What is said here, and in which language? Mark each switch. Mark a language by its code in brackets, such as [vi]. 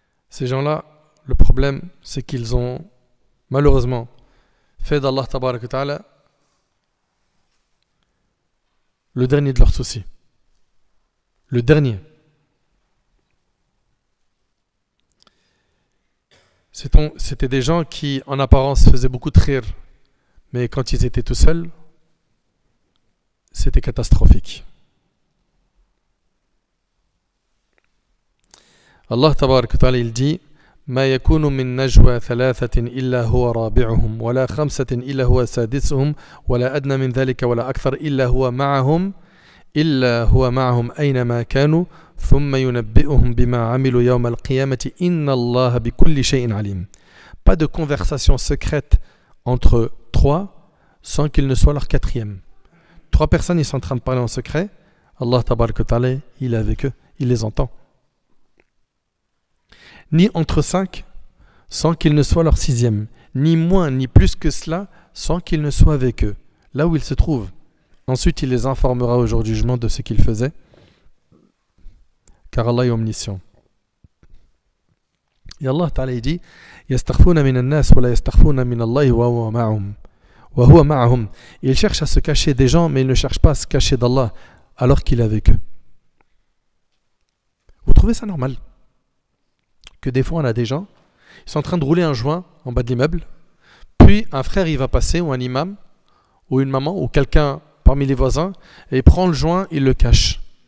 [fr] Ces gens-là, le problème, c'est qu'ils ont malheureusement fait d'Allah Tabarak wa Ta'ala le dernier de leurs soucis. Le dernier. C'était des gens qui, en apparence, faisaient beaucoup de rire, mais quand ils étaient tout seuls, c'était catastrophique. Allah Tabarak wa Ta'ala, il dit [ar] ما يكون من نجوى ثلاثة إلا هو رابعهم ولا خمسة إلا هو سادسهم ولا أدنى من ذلك ولا أكثر إلا هو معهم أينما كانوا ثم ينبئهم بما عملوا يوم القيامة إن الله بكل شيء عليم. [fr] Pas de conversation secrète entre trois sans qu'il ne soit leur quatrième. Trois personnes, ils sont en train de parler en secret. Allah Tabarak wa Ta'ala, il est avec eux, il les entend. Ni entre 5 sans qu'il ne soit leur sixième, ni moins ni plus que cela sans qu'il ne soit avec eux, là où ils se trouvent. Ensuite, il les informera au jour du jugement de ce qu'ils faisaient, car Allah est omniscient. Et Allah Ta'ala dit [ar] يَسْتَخْفُونَ مِنَ النَّاسِ وَلَا يَسْتَخْفُونَ مِنَ اللَّهِ وَهُوَ مَعَهُمْ. [fr] Ils cherchent à se cacher des gens, mais ils ne cherchent pas à se cacher d'Allah alors qu'il est avec eux. Vous trouvez ça normal que des fois on a des gens, ils sont en train de rouler un joint en bas de l'immeuble, puis un frère il va passer, ou un imam, ou une maman, ou quelqu'un parmi les voisins, et il prend le joint, il le cache.